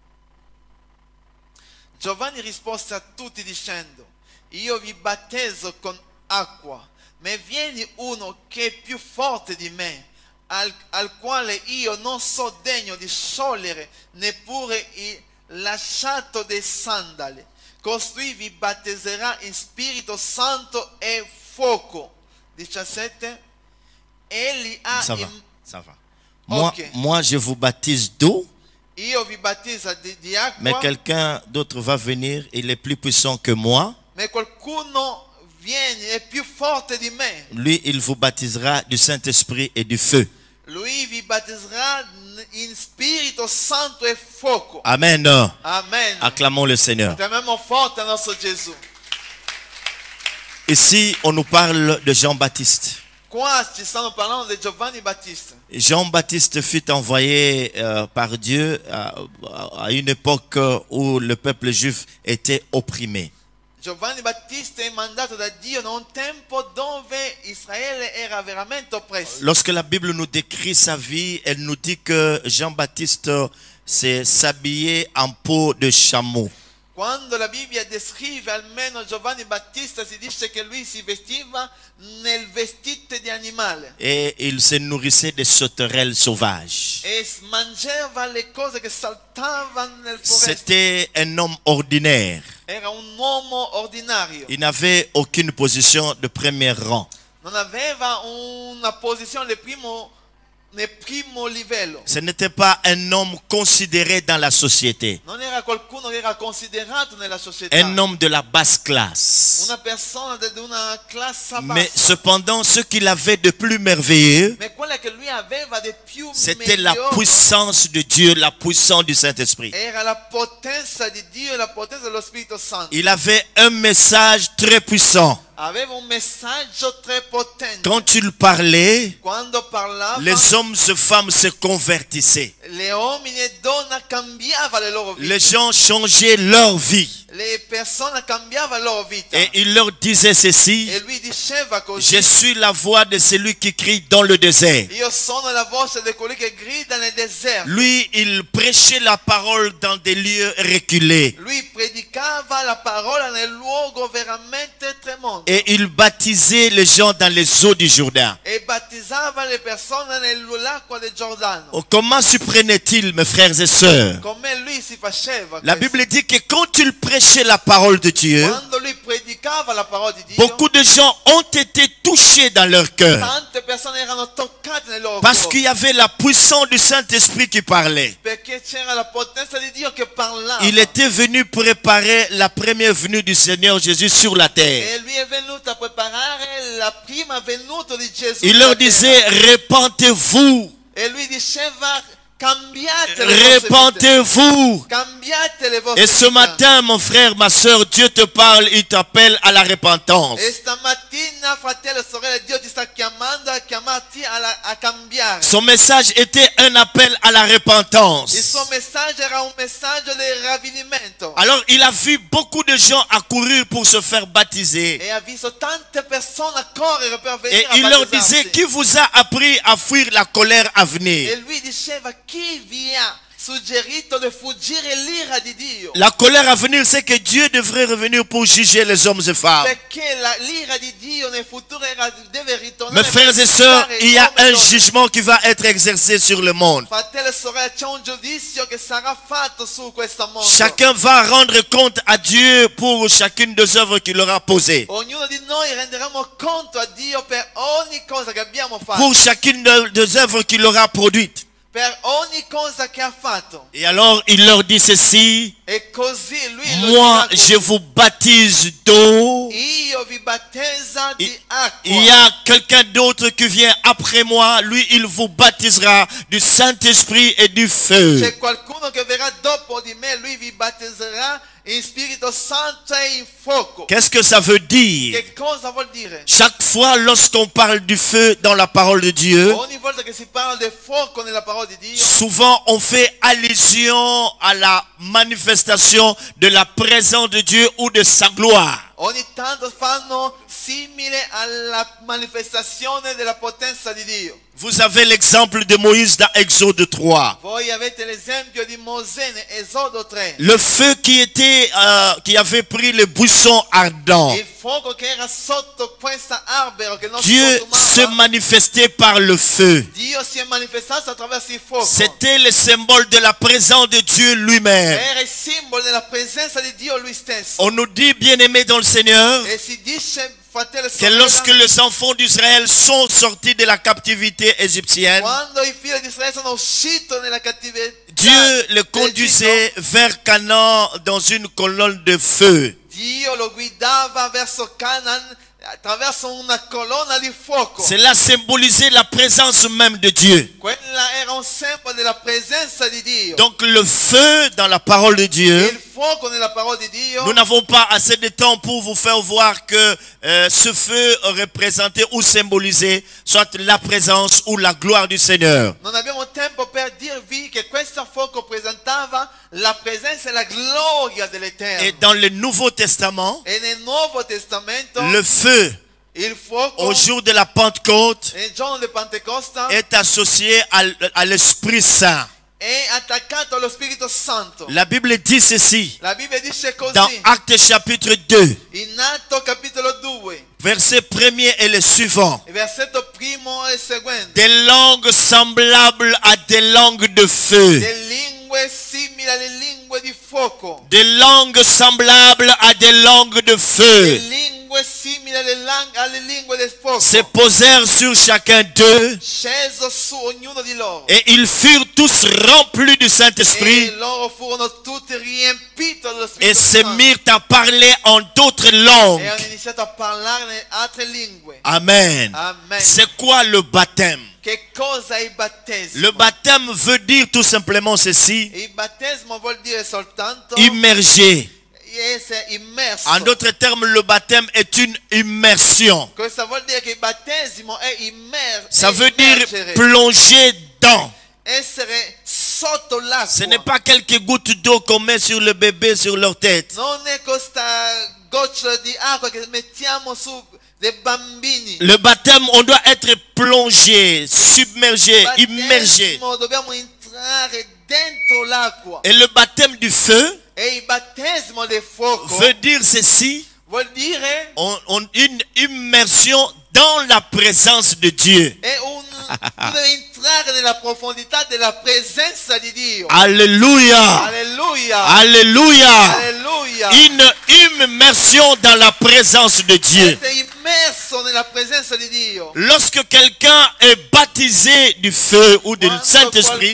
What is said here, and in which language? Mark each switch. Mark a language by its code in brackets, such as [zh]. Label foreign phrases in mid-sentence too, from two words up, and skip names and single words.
[it] Giovanni rispose a tutti dicendo: io vi battezzo con acqua, ma viene uno che è più forte di me, al quale io non so degno di sciogliere neppure il lacciato dei sandali. Costui vi battezzerà in Spirito Santo e fuoco. 17. Egli ha [fr] Ça va, ça va. Moi, Ok. moi, je vous baptise d'eau, [it] io vi battezzo di acqua, [fr] mais quelqu'un d'autre va venir, il est plus puissant que moi. [it] ma qualcuno viene, è più forte di me. [fr] Lui, il vous baptisera du Saint-Esprit et du feu. [it] Lui vi battezzerà in Spirito Santo e fuoco. [fr] Amen. [it] Amen. [fr] Acclamons le Seigneur. [it] Chiamiamo forte il nostro Gesù. [fr] Ici, on nous parle de Jean-Baptiste. [it] Qua ci stanno parlando di Giovanni Battista. [fr] Jean-Baptiste fut envoyé par Dieu à une époque où le peuple juif était opprimé. [it] Giovanni Battista è mandato da Dio in un tempo dove Israele era veramente oppresso. [fr] Lorsque la Bible nous décrit sa vie, elle nous dit que Jean-Baptiste s'habillait en peau de chameau. [it] Quando la Bibbia descrive almeno Giovanni Battista si dice che lui si vestiva nel vestito di animale [fr] Et il se nourrissait des sauterelles sauvages. [it] e mangiava le cose che saltavano nel foresta. [fr] C'était un homme ordinaire. [it] Era un uomo ordinario, [fr] Il n'avait aucune position de premier rang. [it] non aveva una posizione nel primo livello, [fr] Ce n'était pas un homme considéré dans la société. [it] non era qualcuno che era considerato nella società, [fr] Un homme de la basse classe. [it] una persona di una classe [fr] Mais [it] bassa. [fr] cependant, ce qu'il avait de plus merveilleux, [it] Ma quella che lui aveva di più [fr] c'était la [it] migliore [fr] puissance de Dieu, la puissance du Saint-Esprit. [it] era la potenza di Dio e la potenza dello Spirito Santo. [fr] Il avait un message très puissant. [it] aveva un messaggio très potente. [fr] Quand il parlait, [it] Quando parlava, [fr] les hommes et femmes se convertissaient. [it] le uomini e donne cambiavano le loro vite. [fr] Les gens changeaient leur vie. [it] Le persone cambiavano la loro vita. [fr] Et il leur disait ceci: [it] E lui diceva così: [fr] je suis la voix de celui qui crie dans le désert. [it] io sono la voce di colui che grida nel deserto. [fr] Lui, il prêchait la parole dans des lieux reculés. [it] Lui predicava la parola nel luogo veramente tremoso. [fr] Et il baptisait les gens dans les eaux du Jourdain. [it] E battezzava le persone nell'acqua del Giordano. [fr] Oh, comment s'y prenait-il, mes frères et sœurs? [it] Come lui si faceva [fr] La [it] questo. [fr] Bible dit que quand il prêchait la parole de Dieu, [it] Quando lui predicava la parola di Dio, [fr] beaucoup de gens ont été touchés dans leur cœur. [it] tante persone erano toccate nel loro [fr] Parce [it] cuore. [fr] qu'il y avait la puissance du Saint-Esprit qui parlait. [it] Perché c'era la potenza di Dio che parlava. [fr] Il était venu préparer la première venue du Seigneur Jésus sur la terre. [it] E lui è venuto a preparare la prima venuta di Gesù. [fr] Il [it] sulla [fr] leur [it] terra. [fr] disait: répentez-vous, [it] E lui diceva: cambiate le vostre vite. [fr] répentez-vous. [it] Cambiate le vostre [fr] Et ce [it] vite. [fr] matin, mon frère, ma soeur, Dieu te parle, il t'appelle à la repentance. [it] E stamattina, fratello e sorelle, Dio ti sta chiamando a chiamarti a cambiare. [fr] Son message était un appel à la [it] Il [fr] repentance. [it] suo messaggio era un messaggio di ravvedimento. [fr] Alors il a vu beaucoup de gens accourir pour se faire baptiser. [it] E ha visto tante persone correre per [fr] Et [it] venire [fr] il [it] a [fr] leur [it] battezzarsi. [fr] disait: qui vous a appris à fuir la colère à [it] E [fr] venir? [it] lui diceva: chi vi ha suggerito di fuggire l'ira di Dio? [fr] La colère à venir, c'est que Dieu devrait revenir pour juger les hommes et femmes. [it] Perché l'ira di Dio nel futuro deve ritornare. [fr] Mes frères et sœurs, il y a un jugement qui va être exercé sur le monde. [it] Fratello e sorelle, c'è un giudizio che sarà fatto su questo mondo. [fr] Chacun va rendre compte à Dieu pour chacune des œuvres qu'il aura posées. [it] Ognuno di noi renderemo conto a Dio per ogni cosa che abbiamo fatto. [fr] Pour chacune des œuvres qu'il aura produites. [it] Per ogni cosa che ha fatto. [fr] Et alors il leur dit ceci: [it] E così lui lo [fr] moi [it] dirà così. [fr] je vous baptise d'eau. [it] Io vi battezza di acqua. [fr] Il y a quelqu'un d'autre qui vient après moi. Lui, il vous baptisera du Saint-Esprit et du feu. [it] C'è qualcuno che verrà dopo di me, lui vi battezzerà in Spirito Santo e in fuoco. [fr] Qu'est-ce que ça veut dire? [it] Che cosa vuol dire? [fr] Chaque fois lorsqu'on parle du feu dans la parole de Dieu, [it] Ogni volta che si parla del fuoco nella parola di Dio, [fr] souvent on fait allusion à la manifestation de la présence de Dieu ou de sa gloire. [it] ogni tanto fanno simile alla manifestazione della potenza di Dio. [fr] Vous avez l'exemple de Moïse dans Exode 3. [it] Voi avete l'esempio di Mosè in Esodo 3. [fr] Le feu qui avait pris le buisson ardent. [it] Il fuoco che era sotto questo albero che non [fr] Dieu [it] si [fr] se [it] consumava. [fr] manifestait par le feu. [it] Dio si è manifestato attraverso il fuoco. [fr] C'était le symbole de la présence de Dieu lui-même. [it] Era il simbolo della presenza di Dio lui stesso. [fr] On nous dit, bien-aimés dans le Seigneur, [it] E si dice, fratello e [fr] que [it] sorella, [fr] lorsque les enfants d'Israël sont sortis de la captivité égyptienne, [it] quando i figli di Israele sono usciti nella cattività, [fr] Dieu le conduisait vers Canaan dans une colonne de feu. [it] Dio lo guidava verso Canaan attraverso una colonna di fuoco. [fr] Cela symbolisait la présence même de Dieu. [it] Quella era un simbolo della presenza di Dio. [fr] Donc le feu dans la parole de Dieu, [it] Il fuoco nella parola di Dio. [fr] nous n'avons pas assez de temps pour vous faire voir que ce feu représentait ou symbolisait soit la présence ou la gloire du Seigneur. [it] Non abbiamo tempo per dirvi che questo fuoco presentava la presenza e la gloria dell'Eterno. [fr] Et dans le Nouveau Testament, [it] E nel Nuovo Testamento [fr] le feu [it] il fuoco [fr] au jour de la Pentecôte [it] nel giorno di Pentecoste [fr] est associé à l'Esprit Saint. [it] è attaccato allo Spirito Santo. [fr] La Bible dit ceci [it] La Bibbia dice così [fr] dans Actes chapitre 2, [it] in Atto capitolo 2, [fr] verset 1er et le suivant. [it] il versetto primo e seguente. [fr] Des langues semblables à des langues de feu. [it] Le lingue simili alle lingue di fuoco. [fr] Des langues semblables à des langues de [it] Le [fr] feu [it] lingue simili alle lingue del fuoco. [fr] se posèrent sur chacun d'eux [it] Sceso su ognuno di loro. [fr] et ils furent tous remplis du Saint-Esprit [it] E loro furono tutti riempiti dello [fr] et [it] Spirito [fr] se [it] Santo. [fr] mirent à parler en d'autres [it] E [fr] langues. [it] hanno iniziato a parlare in altre lingue. [fr] Amen. [it] Amen. [fr] C'est quoi le baptême? [it] Che cosa è il battesimo? [fr] Le baptême veut dire tout simplement ceci: [it] Il battesimo vuol dire soltanto [fr] immergé, [it] essere immerso. [fr] En d'autres termes, le baptême est une immersion. [it] Questo vuol dire che il battesimo è [fr] Ça veut dire [it] immergere, [fr] plonger dans. [it] essere sotto l'acqua. [fr] Ce n'est pas quelques gouttes d'eau qu'on met sur le bébé, sur leur tête. [it] Non è questa goccia di acqua che mettiamo su dei bambini. [fr] Le baptême, on doit être plongé, submergé, immergé. [it] Battesimo, dobbiamo entrare dentro l'acqua. [fr] Et le baptême du feu [it] E il battesimo del fuoco [fr] veut dire ceci, [it] vuol dire [fr] une immersion dans la présence de Dieu. [it] è tu devi entrare nella profondità della presenza di Dio. [fr] Alléluia. [it] Alleluia. [fr] Alléluia. [it] Alleluia. [fr] Une immersion dans la présence de Dieu. [it] Sei immerso nella presenza di Dio. [fr] Lorsque quelqu'un est baptisé du feu ou du [it] Quando [fr] Saint-Esprit,